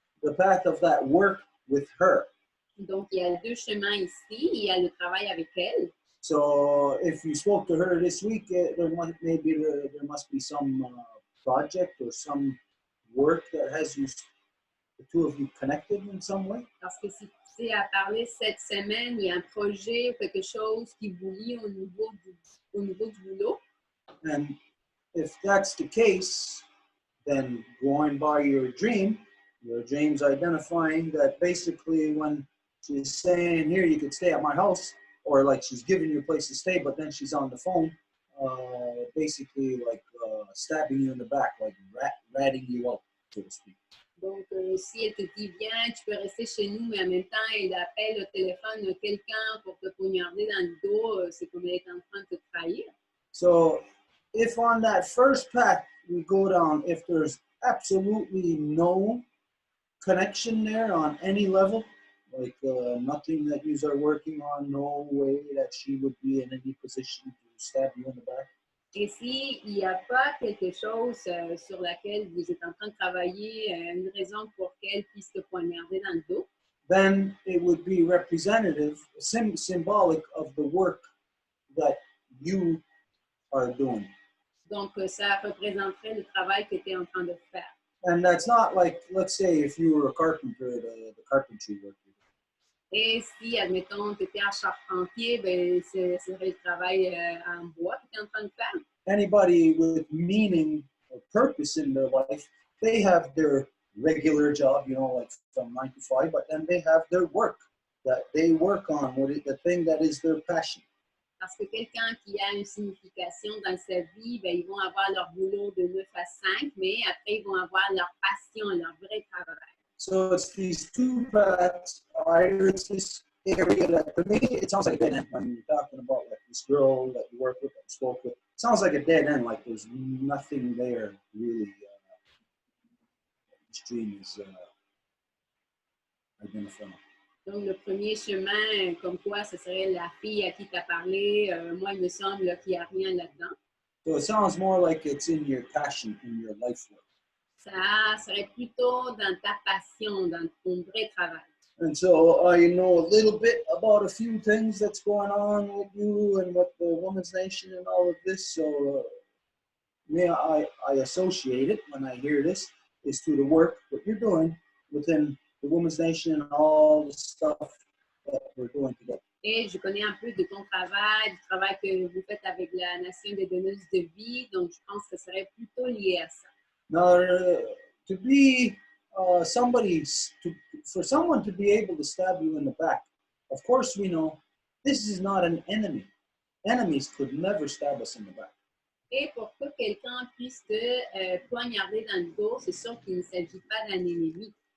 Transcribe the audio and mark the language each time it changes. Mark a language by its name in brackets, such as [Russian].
[English] The path of that work with her. [French] Donc, il y a deux chemins ici. Il y a le travail avec elle. [English] So, if you spoke to her this week, there must be some project or some work that has you, the two of you, connected in some way. [French] Parce que si tu sais à parler cette semaine, il y a un projet ou quelque chose qui vous lie au niveau du boulot. [English] And if that's the case, then going by your dream's identifying that basically when she's saying here, you could stay at my house, or like she's giving you a place to stay, but then she's on the phone, basically like stabbing you in the back, like ratting you out, so to speak. [French] Donc, si elle te dit, viens, tu peux rester chez nous, mais en même temps, elle appelle au téléphone de quelqu'un pour te poignarder dans le dos, c'est comme elle est en train de te trahir. [English] So, if on that first path we go down, if there's absolutely no connection there on any level, like nothing that you are working on, no way that she would be in any position to stab you in the back. [French] Et s'il n'y a pas quelque chose sur laquelle vous êtes en train de travailler, une raison pour qu'elle puisse te poignarder dans le dos, [English] then it would be representative, symbolic of the work that you are doing. [French] donc ça représenterait le travail que tu es en train de faire. [English] And that's not like, let's say, if you were a carpenter, the carpentry work. [French] Et si, admettons, tu étais un charpentier, ben, ce serait le travail en bois que tu es en train de faire. [English] Anybody with meaning or purpose in their life, they have their regular job, you know, like from 9 to 5, but then they have their work that they work on, the thing that is their passion. [French] Parce que quelqu'un qui a une signification dans sa vie, ben, ils vont avoir leur boulot de 9 à 5, mais après, ils vont avoir leur passion, leur vrai travail. [English] So it's these two paths, either it's this area that, for me, it sounds like a dead end when you're talking about like this girl that you work with, that you spoke with, sounds like a dead end, like there's nothing there really. This dream is identifying. [French] Donc, le premier chemin, comme quoi ce serait la fille à qui tu as parlé, moi, il me semble qu'il n'y a rien là-dedans. [English] So it sounds more like it's in your passion, in your life work. [French] Ça serait plutôt dans ta passion, dans ton vrai travail. [English] And so I know a little bit about a few things that's going on with you and with the Women's Nation and all of this. So I associate it when I hear this is to the work that you're doing within the Women's Nation and all the stuff that we're doing together. [French] Et je connais un peu de ton travail, du travail que vous faites avec la Nation des donneuses de vie, donc je pense que ce serait plutôt lié à ça. [English] Now, to be for someone to be able to stab you in the back, of course we know this is not an enemy. Enemies could never stab us in the back. [French] Et pour que quelqu'un puisse te poignarder dans le dos, c'est sûr qu'il ne s'agit pas d'un ennemi.